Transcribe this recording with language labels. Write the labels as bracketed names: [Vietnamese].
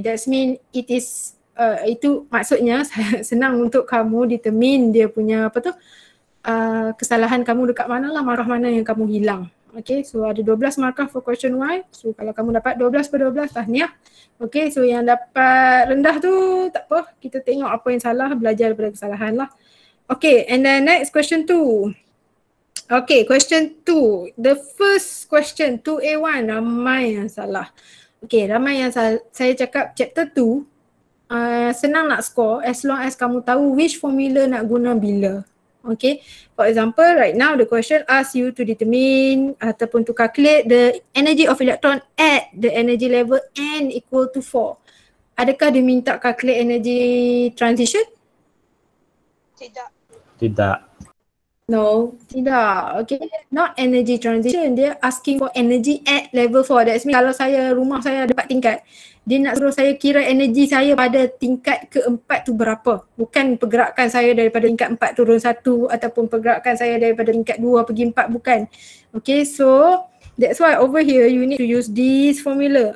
[English] That mean it is [Malay] itu maksudnya senang untuk kamu determine dia punya apa tu kesalahan kamu dekat mana lah, markah mana yang kamu hilang. Okay, so ada 12 markah [English] for question Y. [Malay] So kalau kamu dapat 12/12, tahniah. Okay, so yang dapat rendah tu tak apa. Kita tengok apa yang salah, belajar daripada kesalahan lah. [English] Okay, and then next question 2. Okay, question 2. The first question, [Malay] 2A1, ramai yang salah. Okay, ramai yang salah. Saya cakap chapter 2, senang nak score [English] as long as [Malay] kamu tahu [English] which formula [Malay] nak guna bila. [English] Okay, for example, right now the question asks you to determine [Malay] ataupun [English] to calculate the energy of electron at the energy level n equal to 4. [Malay] Adakah dia minta calculate energy transition? Tidak. [English] No, [Malay] tidak. [English] Okay, not energy transition. [Malay] Dia [English] asking for energy at level 4. That's mean [Malay] kalau rumah saya ada 4 tingkat, dia nak suruh saya kira energi saya pada tingkat keempat tu berapa. Bukan pergerakan saya daripada tingkat 4 turun 1 ataupun pergerakan saya daripada tingkat 2 pergi 4, bukan. [English] Okay, so that's why over here you need to use this formula.